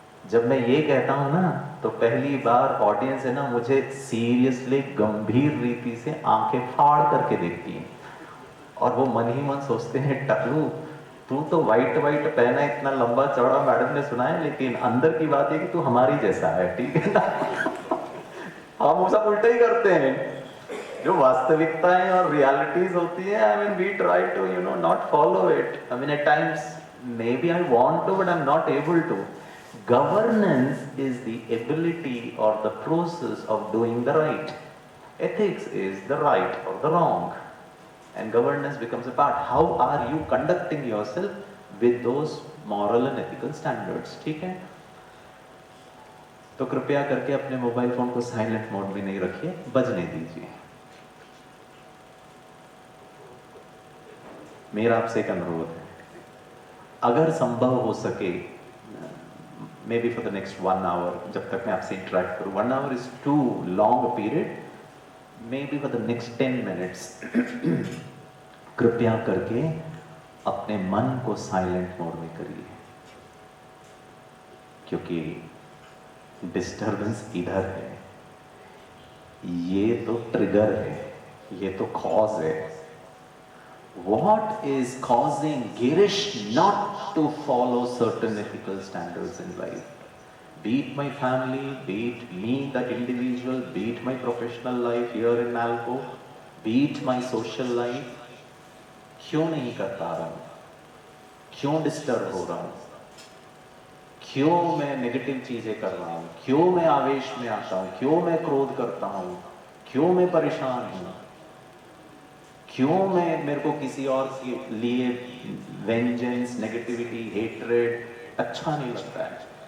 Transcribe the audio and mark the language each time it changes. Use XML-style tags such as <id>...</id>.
<hi>जब मैं ये कहता हूं ना, तो पहली बार ऑडियंस है ना मुझे सीरियसली गंभीर रीति से आंखें फाड़ करके देखती है और वो मन ही मन सोचते हैं टकलू तू तो वाइट वाइट पहना, इतना लंबा चौड़ा, मैडम ने सुना है, लेकिन अंदर की बात है कि तू हमारी जैसा है, ठीक है ना। हम सब उल्टा ही करते हैं, जो वास्तविकताएं और रियलिटीज होती है,</hi> <en>I mean we try to not follow it. I mean at times maybe I want to but I am not able to. Governance is the ability or the process of doing the right. Ethics is the right or the wrong. And governance becomes a part. How are you conducting yourself with those moral and ethical standards?</en> <hi>ठीक है? तो कृपया करके अपने mobile phone को silent mode में नहीं रखिए, बजने दीजिए। मेरा आपसे एक अनुरोध है, अगर संभव हो सके,</hi> <en>maybe for the next 1 hour,</en> <hi>जब तक मैं आपसे इंटरेक्ट करूं,</hi> <en>1 hour is too long a period, maybe for the next 10 minutes,</en> <hi>कृपया करके अपने मन को साइलेंट मोड में करिए, क्योंकि डिस्टर्बेंस इधर है, ये तो ट्रिगर है, ये तो कॉज है।</hi> <en>What is causing Girish not to follow certain ethical standards in life? Be it my family, be it me, that individual, be it my professional life here in Nalco, be it my social life,</en> <hi>क्यों नहीं कर पा रहा हूँ? क्यों disturb हो रहा हूँ? क्यों मैं नेगेटिव चीजें कर रहा हूँ? क्यों मैं आवेश में आता हूँ? क्यों मैं क्रोध करता हूँ? क्यों मैं परेशान हूँ? क्यों मैं, मेरे को किसी और के लिए वेंजेंस, नेगेटिविटी, हेट्रेड अच्छा नहीं लगता है?</hi>